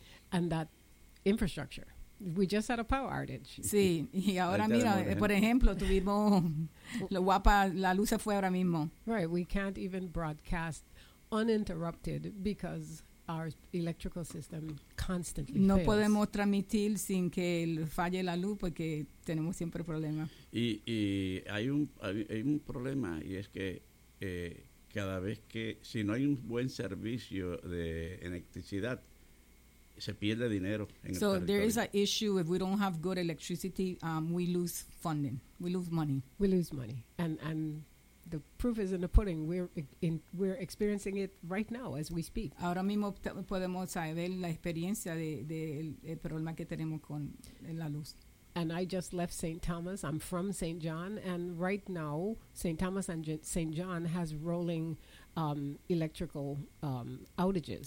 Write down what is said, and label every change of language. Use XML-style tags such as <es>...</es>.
<en>And that infrastructure. We just had a power outage.</en> <es>Sí, y ahora mira, por ejemplo, tuvimos lo guapa, la luz se fue ahora mismo.</es> <en>Right, we can't even broadcast uninterrupted because our electrical system constantly no fails.</en> <es>No podemos transmitir sin que falle la luz porque tenemos siempre problemas. Y hay un problema y es que cada vez que, si no hay un buen servicio de electricidad, se pierde dinero en so el</es> <en>there is an issue if we don't have good electricity, we lose funding, we lose money. We lose money, and the proof is in the pudding. We're experiencing it right now as we speak.</en> <es>Ahora mismo podemos saber la experiencia de el problema que tenemos con la luz.</es> <en>And I just left St. Thomas. I'm from St. John, and right now St. Thomas and St. John has rolling electrical outages.</en>